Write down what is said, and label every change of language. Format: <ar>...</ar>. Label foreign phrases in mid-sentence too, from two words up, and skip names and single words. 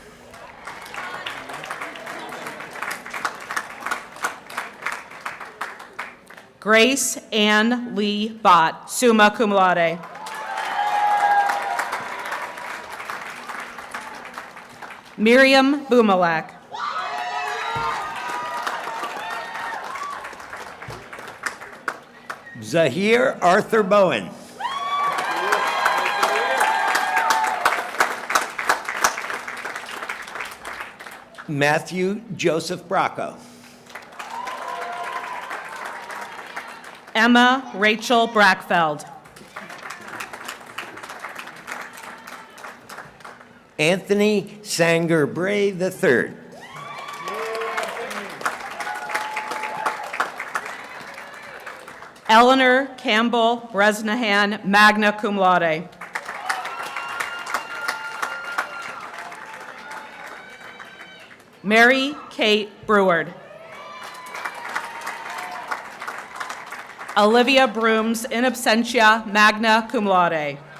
<en>Grace Ann Lee Bott,</en> <la>summa cum laude.</la> <en>Miriam Bumalak. Zahir Arthur Bowen. Matthew Joseph Bracco. Emma Rachel Brackfeld. Anthony Sanger Bray III. Eleanor Campbell Bresnahan,</en> <la>magna cum laude.</la> <en>Mary Kate Breward. Olivia Brooms,</en> <la>in absentia, magna cum laude.</la>